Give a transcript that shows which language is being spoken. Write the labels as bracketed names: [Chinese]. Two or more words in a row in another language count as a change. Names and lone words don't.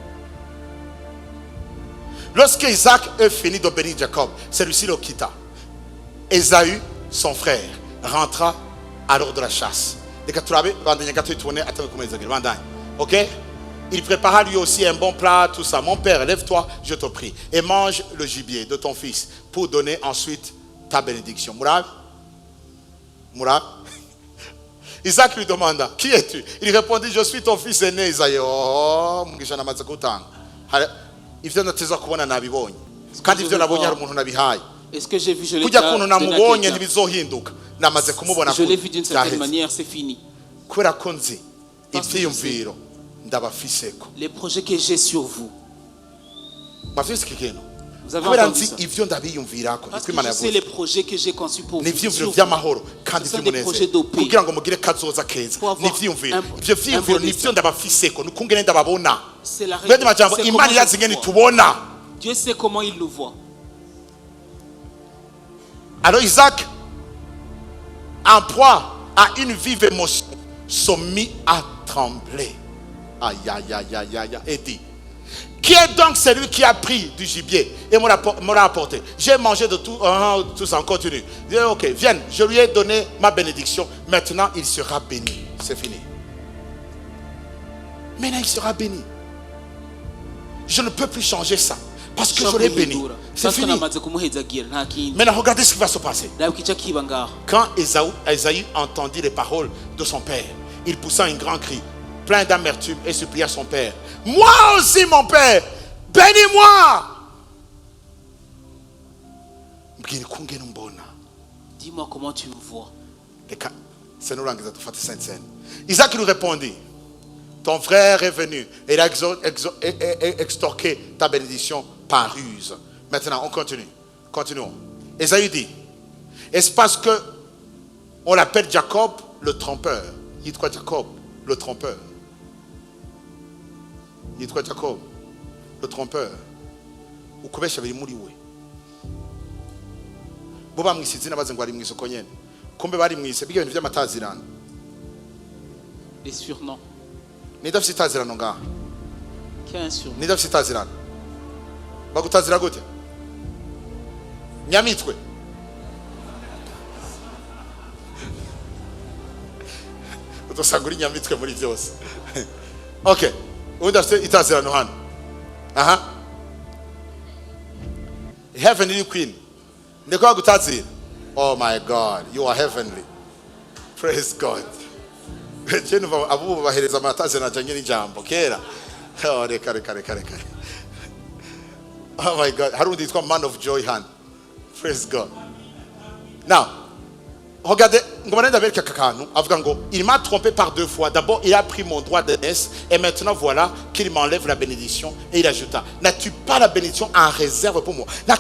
[French] Lorsque Isaac eut fini de bénir Jacob, celui-ci le quitta. Ésaü, son frère, rentra à l'heure de la chasse. Ok? Il prépara lui aussi un bon plat, tout ça. Mon père, lève-toi, je te prie, et mange le gibier de ton fils pour donner ensuite ta bénédiction. Mourad? Mourad? Isaac lui demanda, qui es-tu? Il répondit, je suis ton fils aîné, Isaïe. [Rundi] Oh, mugishana mazakutanga. Ivyo nateza kubona nabibonye. Kandi ivyo nabonye hari umuntu nabihaye. [French] Est-ce que j'ai vu, je l'ai [Rundi] Kujya [French] déjà [Rundi] kuntu [French] donné à [Rundi] namubonye [French] quelqu'un. [Rundi] ntibizohinduka. Namaze kumubona [French] Je l'ai vu d'une certaine [Rundi] byaheze. [French] manière, c'est fini. [Rundi] Kubera ko nzi [French] Parce que [Rundi] ivyiyumviro ndabafiseko. [French] Les projets que j'ai sur vous, [Rundi] Bafise ikintu. [French] vous avez [Rundi] Kubera [French] entendu [Rundi] nzi [French] ça. [Rundi] ivyo ndabiyumvirako. [French] Parce [Rundi] Niko [French] que [Rundi] Imana [French] je sais [Rundi] yavuze. [French] les projets que j'ai conçus pour vous. [Rundi] N'ivyiyumviro [French] sur [Rundi] vy'amahoro kandi [French] Ce sont des projets [Rundi] vy'umunezero. [French] de paix. [Rundi] Kugira ngo mugire kazoza keza. [French] Pour avoir [Rundi] N'ivyiyumviro. [French] un [Rundi] Ivyo vyiyumviro [French] bon [Rundi] nivyo ndabafiseko. Nukungene ndababona. [French] C'est la [Rundi] Bende majambo [French] c'est [Rundi] Imana [French] comment [Rundi] irazi [French] je [Rundi] ngene [French] vois. [Rundi] tubona. [French] Dieu sait comment il nous voit. Alors Isaac, en proie à une vive émotion, se mit à trembler. Aïe, aïe, aïe, aïe, aïe, et dit, qui est donc celui qui a pris du gibier et me l'a apporté? J'ai mangé de tout, tout ça, on continue. Il dit, ok, viens, je lui ai donné ma bénédiction. Maintenant, il sera béni. C'est fini. Maintenant, il sera béni. Je ne peux plus changer ça. Parce que je l'ai béni. C'est Parce que fini. [Rundi] namaze kumuhezagira nta kindi. [French] Maintenant, regardez ce qui va se passer. [Rundi] Reba ikica kiba ngaho. [French] Quand Ésaü entendit les paroles de son père, il poussa un grand cri, plein d'amertume, et supplia son père. Moi aussi, mon père, bénis-moi. Dis-moi comment tu me vois. Isaac lui répondit, ton frère est venu et il a extorqué ta bénédiction par ruse. Maintenant, on continue. Continuons. Ésaü dit, est-ce parce que on l'appelle Jacob le trompeur? Il dit quoi Jacob? Le trompeur. Il dit quoi Jacob? Le trompeur. [Rundi] Ukubesha biri muri we. Boba mwisi zina baze ngo ari mwisoko nyene. Kumbe bari mwise biga ibintu by'amatazirano. [French] Les surnoms. [Rundi] Nidafite itazirano ngaha. [French] Qui a un surnom? [Rundi] Nidafite itazirano. Bagutazira gute? Nyamitwe. Utosanga uri nyamitwe muri byose. Okay. Undi afite itazirano hano. Aha. Heavenly Queen. Ndiko bagutazira. [English] Oh my God, you are heavenly. Praise God. [Rundi] Jenova abubu bahereza amatazirano ajanye n'ijambo kera. Oh, reka. [English] Oh my God. [Rundi] Harundi yitwa Man of Joy hano. [English] Praise God. [French] Now, regardez, il m'a trompé par 2 fois. D'abord, il a pris mon droit d'aînesse et maintenant voilà qu'il m'enlève la bénédiction et il ajouta, n'as-tu pas la bénédiction en réserve pour moi?